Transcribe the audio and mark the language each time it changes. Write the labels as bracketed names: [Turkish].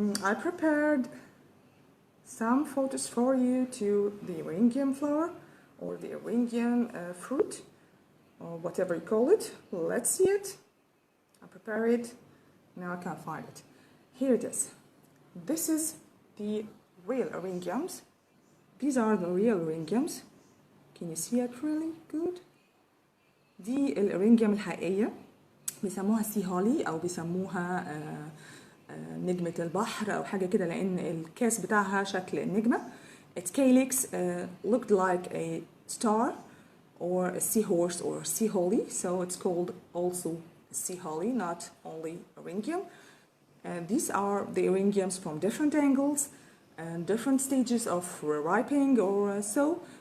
[English] I prepared some photos for you to the Eryngium flower or the Eryngium fruit or whatever you call it. Let's see it. I prepare it. Now I can't find it. Here it is. This is the real Eryngiums. These are the real Eryngiums. Can you see it really good? [Arabic] دي الإرينجيوم الحقيقية، بيسموها سي هولي أو بيسموها نجمة البحر أو حاجة كده، لأن الكاس بتاعها شكل النجمة. [English] Its calyx looked like a star or a seahorse or sea holly, so it's called also sea holly, not only Eryngium. These are the Eryngiums from different angles and different stages of ripening or so.